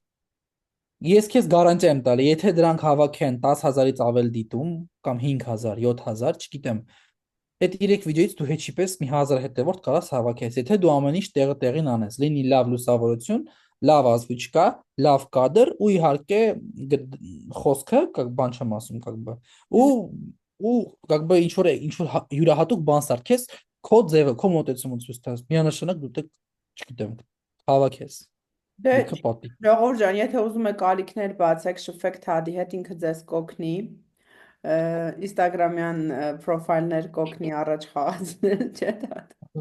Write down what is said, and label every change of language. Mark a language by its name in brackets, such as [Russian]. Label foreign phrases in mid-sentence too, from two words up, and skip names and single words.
[Armenian] Ես քեզ գարանտիա եմ տալի, եթե դրանք հավաքեն 10,000-ից ավել դիտում կամ 5,000, 7,000, չգիտեմ, այդ 3 վիդեոից դու հեչի պես մի 1000 հետևորդ կարաս հավաքես, եթե դու ամեն ինչ տեղը տեղին անես, լինի լավ լուսավորություն, լավ ազգուճկա, լավ կադր ու իհարկե խոսքը, как բան չեմ ասում, [Russian] как бы, [Armenian] ու [Russian] как бы [Armenian] ինչ որ յուրահատուկ բան սարքես, քո ձևը, քո մոտեցումը ցույց տաս, միանշանակ դու դե չգիտեմ, հավաքես։ Դե Լիքը պատի։ ժողովուրդ ջան, եթե ուզում եք ալիքներ բացեք, շփվեք Թադի հետ, ինքը ձեզ կօգնի։ Instagram-յան պրոֆայլներ կօգնի առաջ խաղացնել, չէ՞ Թադ։